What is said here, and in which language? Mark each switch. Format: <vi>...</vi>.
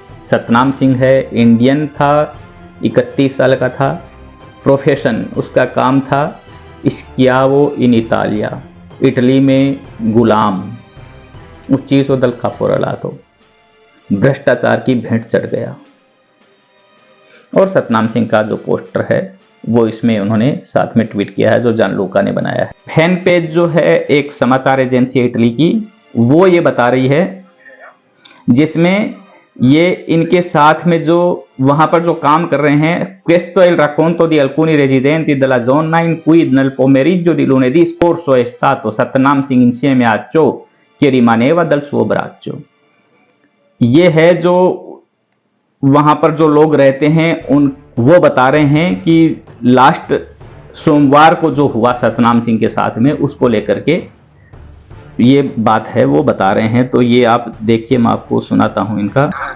<hi>सतनाम सिंह है, इंडियन था, 31 साल का था, प्रोफेशन उसका काम था</hi> <it>स्कियावो इन इटालिया,</it> <hi>इटली में गुलाम,</hi> <it>उच्चीसो दल कापोरलातो,</it> <hi>भ्रष्टाचार की भेंट चढ़ गया। और सतनाम सिंह का जो पोस्टर है वो इसमें उन्होंने साथ में ट्वीट किया है, जो जान लूका ने बनाया है। फैन पेज जो है एक समाचार एजेंसी इटली की, वो ये बता रही है, जिसमें ये इनके साथ में जो वहां पर जो काम कर रहे हैं,</hi> <it>questo è il racconto di alcuni residenti della zona in cui nel pomeriggio di lunedì scorso è stato Satnam Singh insieme a ciò che rimaneva del suo braccio।</it> <hi>ये है जो वहां पर जो लोग रहते हैं उन वो बता रहे हैं कि लास्ट सोमवार को जो हुआ सतनाम सिंह के साथ में, उसको लेकर के ये बात है वो बता रहे हैं। तो ये आप देखिए, मैं आपको सुनाता हूं इनका।</hi>